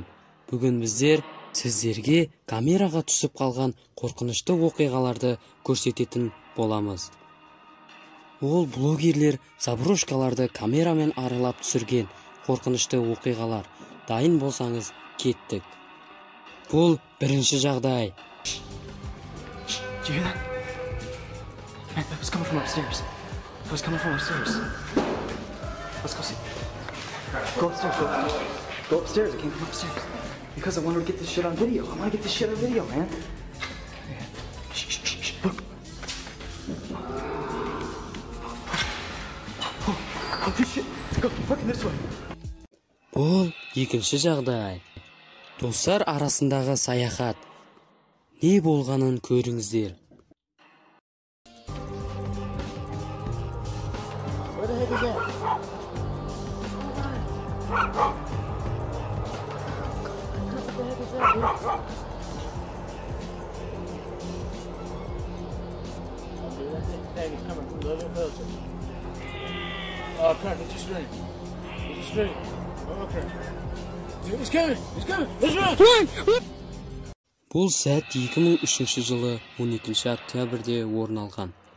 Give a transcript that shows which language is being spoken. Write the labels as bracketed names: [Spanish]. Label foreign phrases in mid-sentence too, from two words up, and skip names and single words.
[Kazakh] Бүгін біздер сіздерге камераға түсіп қалған қорқынышты оқиғаларды көрсететін боламыз. Ол блогерлер заброшкаларды камерамен аралап түсірген қорқынышты оқиғалар. Дайын болсаңыз, кеттік. Бұл бірінші жағдай. [English] Did you hear that? Man, that was coming from upstairs. It was coming from upstairs. Let's go see. Go upstairs. Go upstairs. It came from upstairs. Because I wanted to get this shit on video. I want to get this shit on video, man. Shh. Look. Oh, shit. Let's go. Fucking this way. [Kazakh] Бұл екінші жағдай. Достар арасындағы саяхат. Не болғанын көріңіздер. [English] Where the heck is that? It's coming from the other person. Oh, crap, it's just straight. It's just straight. Okay. He's coming. Let's run! [Kazakh] Бұл сәт 2003 жылы 12 октябрьде орын алған.